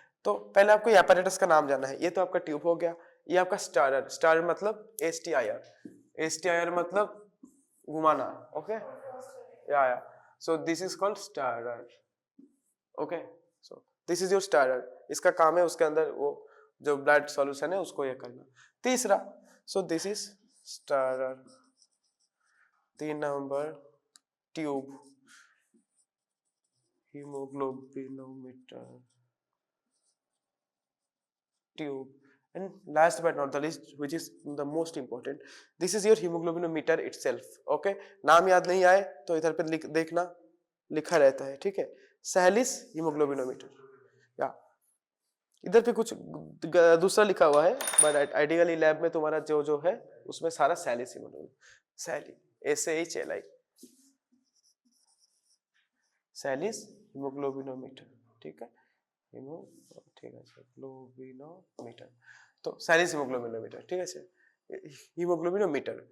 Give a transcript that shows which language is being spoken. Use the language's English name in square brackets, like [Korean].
[Hindi] तो पहले आपको ये apparatus का नाम जानना है। ये तो आपका ट्यूब हो गया, ये आपका स्टारर, स्टारर मतलब STIR, STIR मतलब घुमाना, ओके, या [English] So this is called stirrer, okay, so this is your stirrer. [Hindi] इसका काम है उसके अंदर वो जो ब्लड सॉल्यूशन है उसको ये करना। तीसरा, [English] So this is stirrer. 3 number tube, hemoglobinometer tube, and last but not the least, which is the most important, this is your hemoglobinometer itself, okay। [Hindi] नाम याद नहीं आए तो इधर पे देखना, लिखा रहता है, ठीक है, सैलिस हीमोग्लोबिनोमीटर, या इधर पे कुछ दूसरा लिखा हुआ है, बट आइडियली लैब में तुम्हारा जो जो है उसमें सारा सैलिस हीमोग्लोबिन, सैली SAHLI, सैलिस हीमोग्लोबिनोमीटर, ठीक है, ठीक है, हीमोग्लोबिनोमीटर, तो सैलिस हीमोग्लोबिनोमीटर, ठीक है, हीमोग्लोबिनोमीटर।